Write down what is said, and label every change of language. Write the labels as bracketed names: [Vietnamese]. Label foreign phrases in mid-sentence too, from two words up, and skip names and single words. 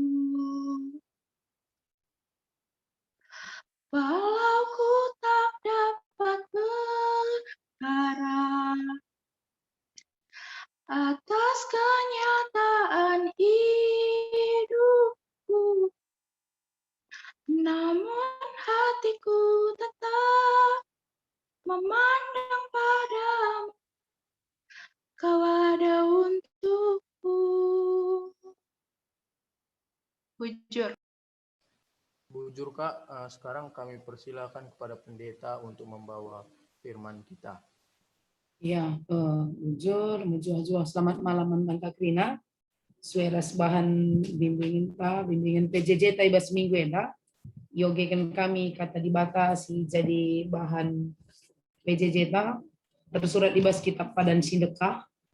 [Indonesian] Walau ku tak dapat berharap atas kenyataan hidupku, namun hatiku tetap memandang padamu, Kau ada untukku. [Batak Karo] Bujur. [Indonesian] Bujur Kak, sekarang kami persilakan kepada pendeta untuk membawa firman kita. Ya, bujur, selamat malam Kak Krina. [Batak Karo] Sueras bahan bimbingan PJJ tai bas minggu enda. Yogekan kami kata dibatasi jadi bahan PJJ ta tersurat di bas kitab padan sindekah.